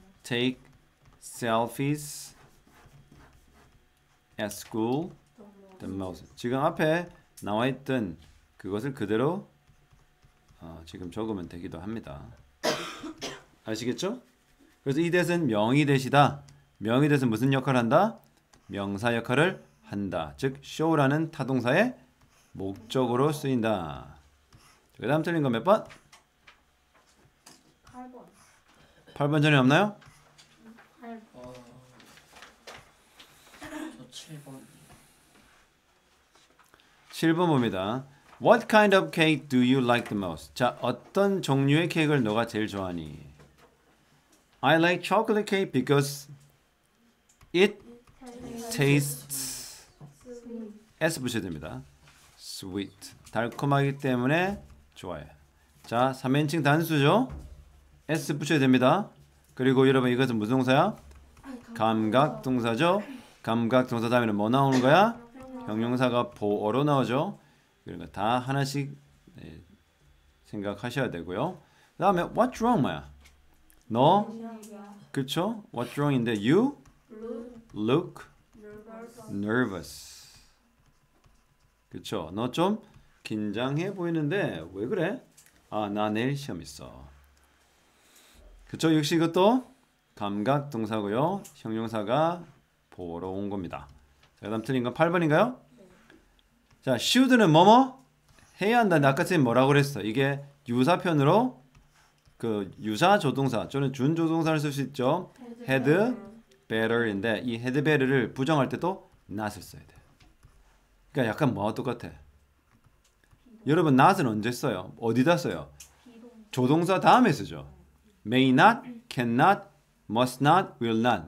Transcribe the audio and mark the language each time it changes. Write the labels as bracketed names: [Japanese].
[English] Take selfies at school the most. [Korean] 지금 앞에 나와 있던 그것을 그대로 지금 적으면 되기도 합니다. 아시겠죠? 그래서 이 that은 명의대시다. 명의대는 무슨 역할을 한다? 명사 역할을 한다. 즉 show라는 타동사의 목적으로 쓰인다. 그 다음 틀린 거 몇 번? 8번. 8번 전에 없나요? 저 7번. 7번 봅니다. [English] What kind of cake do you like the most? [Korean] 자, 어떤 종류의 케이크를 너가 제일 좋아하니? [English] I like chocolate cake because it tastes S [Korean] 붙여야 됩니다. [English] sweet. [Korean] 달콤하기 때문에 좋아요. 자, 3인칭 단수죠? S 붙여야 됩니다. 그리고 여러분 이것은 무슨 동사야? 감각 동사죠? 감각 동사 다음에는 뭐 나오는 거야? 형용사가 보어로 나오죠? 그러니까 다 하나씩 생각하셔야 되고요. 그 다음에 [English] what's wrong [Korean] 뭐야? 너? 그쵸? [English] what's wrong인데 you look nervous. [Korean] 그쵸? 너 좀 긴장해 보이는데 왜 그래? 아, 나 내일 시험 있어. 그쵸? 역시 이것도 감각 동사고요. 형용사가 보러 온 겁니다. 자, 그다음 틀린 건 8번인가요? 자, should는 뭐뭐? 해야 한다는데 아까 선생님 뭐라고 그랬어? 이게 유사편으로 그 유사 조동사 또는 준조동사를 쓸 수 있죠. had better인데 이 had better를 부정할 때도 not을 써야 돼. 그러니까 약간 뭐와 똑같아? 여러분 not은 언제 써요? 어디다 써요? 조동사 다음에 쓰죠. [English] may not, cannot, must not, will not.